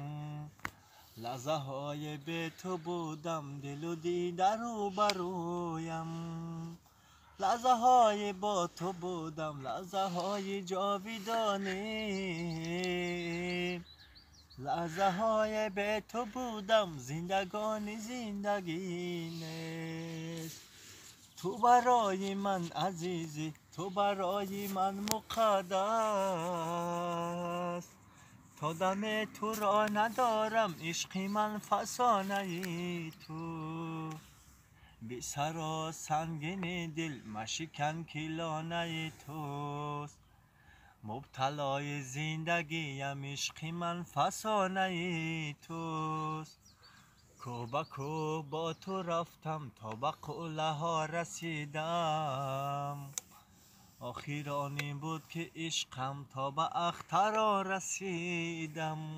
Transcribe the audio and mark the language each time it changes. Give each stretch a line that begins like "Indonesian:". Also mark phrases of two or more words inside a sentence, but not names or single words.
Tajik: лаҳзаҳое бе ту будам дилу дидару барӯям лаҳзаҳои бо ту будам лаҳзаҳои ҷовидонӣ лаҳзаҳое бе ту будам зиндагони зиндагӣ нест ту барои ман азизӣ ту барои ман муқаддас то даме туро надорам ишқи ман фасонаи ту
Persian: بی سر و سنگین دل مشکن که لانه توست مبتلای زندگیم عشق من فسانه توست کو با کو با تو رفتم تا به قله ها رسیدم آخر آن این بود که عشقم تا به اختر رسیدم